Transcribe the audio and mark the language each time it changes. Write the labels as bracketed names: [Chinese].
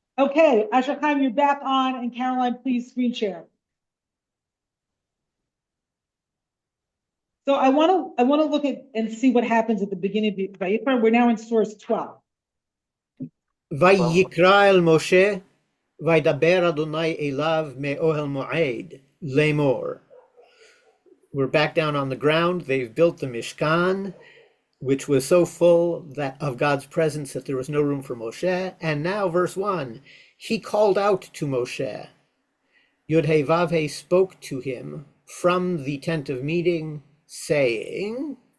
[English] Okay, Asher Chaim, you're back on, and Caroline, please screen share. So I want to look at and see what happens at the beginning of Vayikra. We're now in source 12. [Hebrew] ויקרא אל משה, וידבר אדוני אליו מאוהל מועד, לאמור. [English] We're back down on the ground. They've built the Mishkan, which was so full that of God's presence that there was no room for Moshe. And now verse 1, he called out to Moshe. Yod-Heh-Vav-Heh spoke to him from the tent of meeting, saying.